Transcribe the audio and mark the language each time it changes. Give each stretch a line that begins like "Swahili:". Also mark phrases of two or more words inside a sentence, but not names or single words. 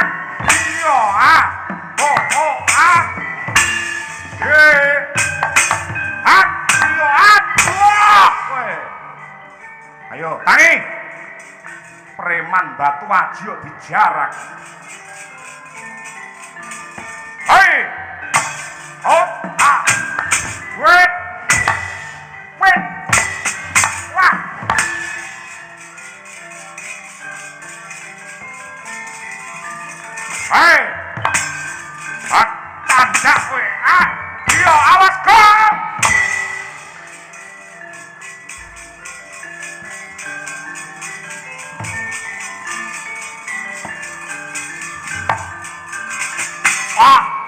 Javanese: Iya. Ah. Oh. Oh. Ah. Hat. Iya. Hat. Wah. Ayo, tangi. Preman batu aji dijarak. Hei. Oh. Ah.
English: Wait. Wait. Wah. Hei.
Javanese: Hat tanda kowe. Ah. Iya, awas kok. Ah.